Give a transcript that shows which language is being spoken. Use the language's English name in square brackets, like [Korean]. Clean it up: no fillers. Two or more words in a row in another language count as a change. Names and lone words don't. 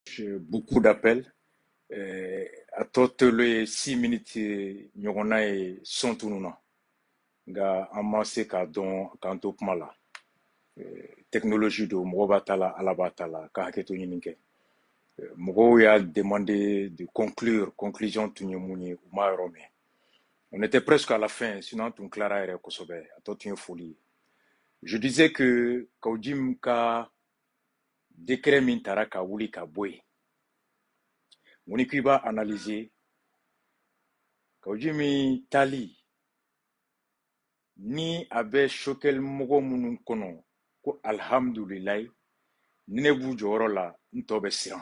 [French] J'ai beaucoup d'appels. A toutes les 6 minutes, [Bambara] ɲɔgɔnna ye sɔn tununa. Nka an ma se k'a dɔn k'an to kuma la. Technologie do mɔgɔ b'a ta la, Ala b'a ta la, ka hakɛ to ɲini kɛ. Mɔgɔw y'a [French] demandé de conclure, [Bambara] conclusion tun ye mun ye, u m'a yɔrɔ mɛn. [French] On était presque à la fin, sinon [Bambara] an tun tilara yɛrɛ kosɛbɛ, a tɔ tun ye foli ye. [French] Je disais que [Bambara] Kawjim ka décret min tara ka wuli ka bɔ yen. Mun ni k'i b'a analyser Kawjimi tali ni a bɛ choquer mɔgɔ minnu kɔnɔ ko alhamdulilayi ni ne b'u jɔyɔrɔ la n tɔ bɛ siran.